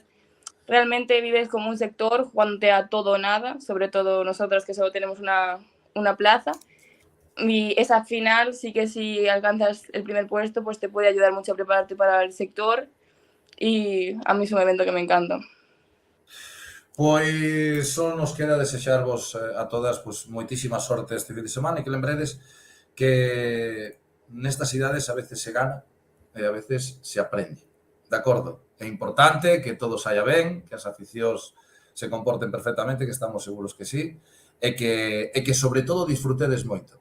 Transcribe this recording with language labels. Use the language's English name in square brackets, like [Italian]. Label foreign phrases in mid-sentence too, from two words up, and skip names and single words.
[Spanish] Realmente vives como un sector jugándote a todo o nada, sobre todo nosotros que solo tenemos una plaza. Y esa final sí que si alcanzas el primer puesto, pues te puede ayudar mucho a prepararte para el sector y a mí es un evento que me encanta. [Galician] Pois só nos queda desexarvos a todas pois, moitísima sorte este fin de semana e que lembredes que nestas idades a veces se gana e a veces se aprende. De acordo? É importante que todo saia ben, que as aficións se comporten perfectamente, que estamos seguros que sí, e que sobre todo disfrutedes moito.